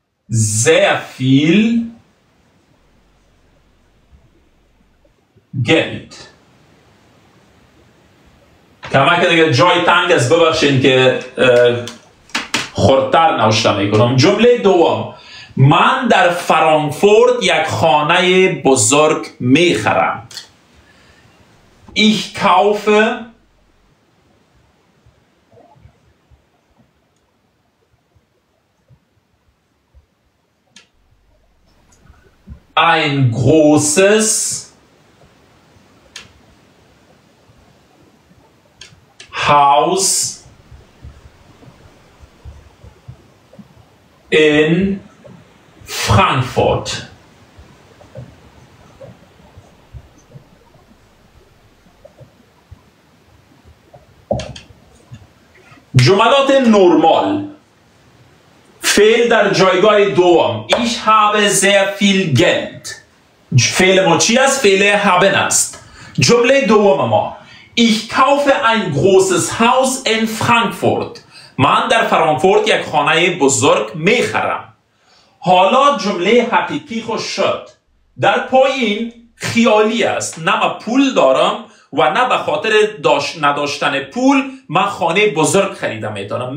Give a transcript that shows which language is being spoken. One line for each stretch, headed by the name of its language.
German: sehr viel Geld.
Persian: کما که دیگه جای تنگ است، ببخشید که خردتر نوشته میکنم. جمله دوم: من در فرانکفورت یک خانه بزرگ میخرم.
German: Ich kaufe ein großes Haus in Frankfurt.
Persian: جملات نرمال. فعل در جایگاه دوم.
German: Ich habe sehr viel Geld.
Persian: فعل ما چی است؟ فعل haben است. جمله دوم ما:
German: Ich kaufe ein großes Haus in Frankfurt.
Persian: من در فرانکفورت یک خانه بزرگ میخرم. حالا جمله حقیقی خوش شد. در پایین خیالی است. نه من پول دارم و نه به خاطر نداشتن پول من خانه بزرگ خریده میتونم.